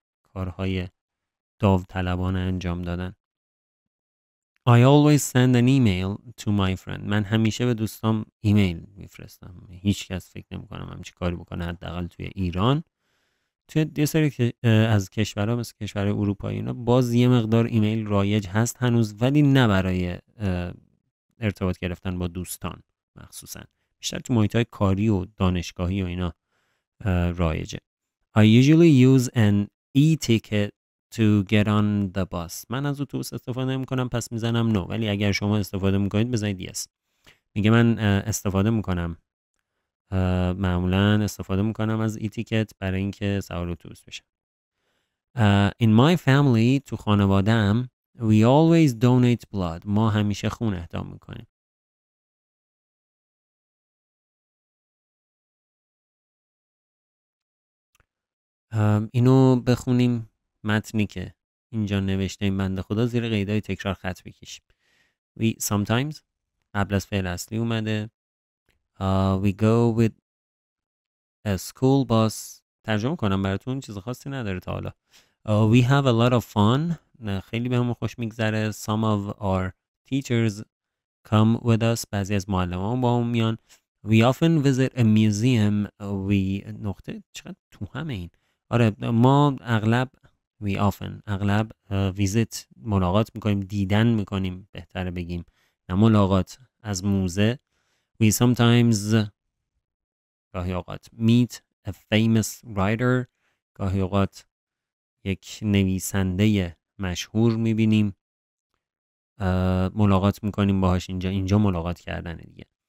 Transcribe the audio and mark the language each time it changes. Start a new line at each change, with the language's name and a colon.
Persian: کارهای داوطلبانه انجام دادن.
English: I always send an email to my friend.
Persian: من همیشه به دوستام ایمیل میفرستم. هیچ کس فکر نمی‌کنم همچین کاری بکنه حداقل توی ایران. توی یه سری از کشورها مثل کشور اروپایی اینا باز یه مقدار ایمیل رایج هست هنوز، ولی نه برای ارتباط گرفتن با دوستان مخصوصا. بیشتر تو محیط‌های کاری و دانشگاهی و اینا رایجه.
English: I usually use an e-ticket to get on the bus.
Persian: من از اتوبوس استفاده نمی‌کنم پس میزنم no، ولی اگر شما استفاده می‌کنید بزنید yes. میگه من استفاده می‌کنم، معمولا استفاده می‌کنم از e-ticket برای اینکه سوار اتوبوس بشم.
English: In my family
Persian: تو خانواده‌ام
English: we always donate blood.
Persian: ما همیشه خون اهدا می‌کنیم. اینو بخونیم متنی که اینجا نوشته این بنده خدا زیر قیدای تکرار خط بکشیم.
English: We sometimes
Persian: قبل از فعل اصلی اومده.
English: We go with a school bus.
Persian: ترجمه کنم براتون، چیز خاصی نداره تا حالا.
English: We have a lot of fun.
Persian: خیلی بهمون خوش میگذره.
English: Some of our teachers come with us.
Persian: بعضی از معلمان با هم میان.
English: We often visit a museum.
Persian: We نقطه چقدر تو همه این. آره ما اغلب اغلب ویزیت ملاقات میکنیم، دیدن میکنیم بهتره بگیم، نه ملاقات، از موزه.
English: We sometimes
Persian: گاهی اوقات
English: meet a famous writer.
Persian: گاهی اوقات یک نویسنده مشهور میبینیم، ملاقات میکنیم باهاش. اینجا ملاقات کردن دیگه.